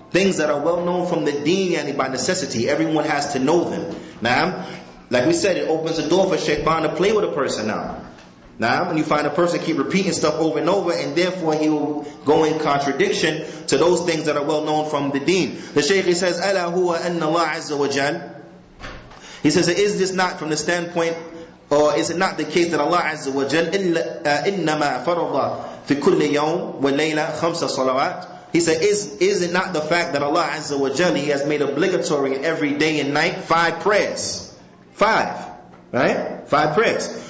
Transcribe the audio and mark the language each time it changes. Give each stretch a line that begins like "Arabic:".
English: Things that are well known from the deen, and by necessity. Everyone has to know them. Now, like we said, it opens the door for shaitan to play with a person now. Now, when you find a person keep repeating stuff over and over, and therefore he will go in contradiction to those things that are well known from the deen. The Shaykh says,
Arabic: أَلَا هُوَ أَنَّ اللَّهَ عَزَّ وَجَلَّ.
English: He says, is this not from the standpoint, or is it not the case that Allah Azza wa Jal
Arabic: إِنَّمَا فَرَضَ فِي كُلِّ يَوْمٍ وَلَيْلَةٍ خَمْسَ صَلَوَاتٍ
English: He said, is it not the fact that Allah Azza wa Jalla, He has made obligatory every day and night 5 prayers? 5. Right? 5 prayers.